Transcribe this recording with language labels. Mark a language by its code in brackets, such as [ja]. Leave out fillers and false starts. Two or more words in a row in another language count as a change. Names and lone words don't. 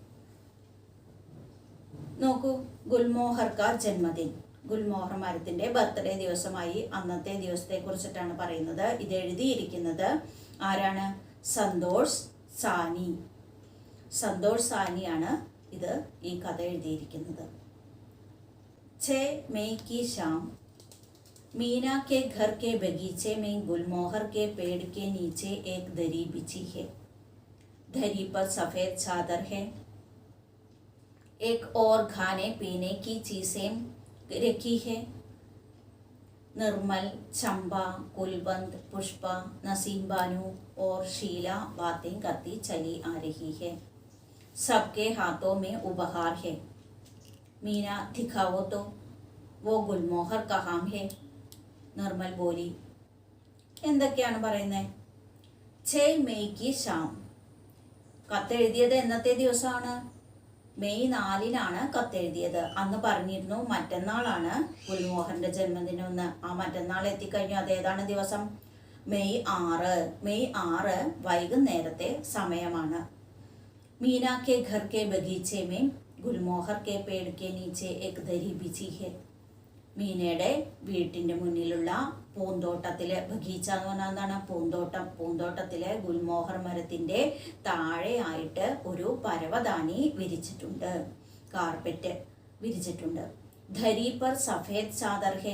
[ml] നോക്കൂ, ഗുൽമോഹർ കാ ജന്മദിൻ, ഗുൽമോഹർ മരത്തിൻ്റെ ബർത്ത്ഡേ ദിവസമായി അന്നത്തെ ദിവസത്തെ കുറിച്ചിട്ടാണ് പറയുന്നത്. ഇത് എഴുതിയിരിക്കുന്നത് ആരാണ്? സന്തോഷ് സാനി. സന്തോഷ് സാനിയാണ് ഇത് ഈ കഥ എഴുതിയിരിക്കുന്നത്. [hi] 6 मई की शाम मीना के घर के बगीचे में गुलमोहर के पेड़ के नीचे एक दरी बिछी है. दरी पर सफ़ेद चादर है, एक और खाने पीने की चीज़ें रखी है. निर्मल, चंपा, कुलवंत, पुष्पा, नसीम बानू और शीला बातें करती चली आ रही है. सबके हाथों में उपहार है. मीना दिखाओ तो वो गुलमोहर कहाँ है? [ml] നിർമ്മൽ ബോലി. എന്തൊക്കെയാണ് പറയുന്നത്? 6 മെയ്ക്ക് ഷാം. കത്തെഴുതിയത് എന്നത്തെ ദിവസമാണ്? മെയ് 4-നാണ് കത്തെഴുതിയത്. അന്ന് പറഞ്ഞിരുന്നു മറ്റന്നാളാണ് ഗുൽമോഹറിൻ്റെ ജന്മദിനം എന്ന്. ആ മറ്റന്നാൾ എത്തിക്കഴിഞ്ഞു. അതേതാണ് ദിവസം? മെയ് 6. മെയ് 6 വൈകുന്നേരത്തെ സമയമാണ്. [hi] मीना के घर के बगीचे में गुलमोहर के पेड़ के नीचे एक दरी बिछी है. [ml] മീനയുടെ വീട്ടിൻ്റെ മുന്നിലുള്ള പൂന്തോട്ടത്തിലെ, ബഗീച്ച എന്ന് പറഞ്ഞാൽ എന്താണ്? പൂന്തോട്ടം. പൂന്തോട്ടത്തിലെ ഗുൽമോഹർ മരത്തിൻ്റെ താഴെയായിട്ട് ഒരു പരവതാനി വിരിച്ചിട്ടുണ്ട്, കാർപ്പറ്റ് വിരിച്ചിട്ടുണ്ട്. [hi] दरी पर सफ़ेद चादर है.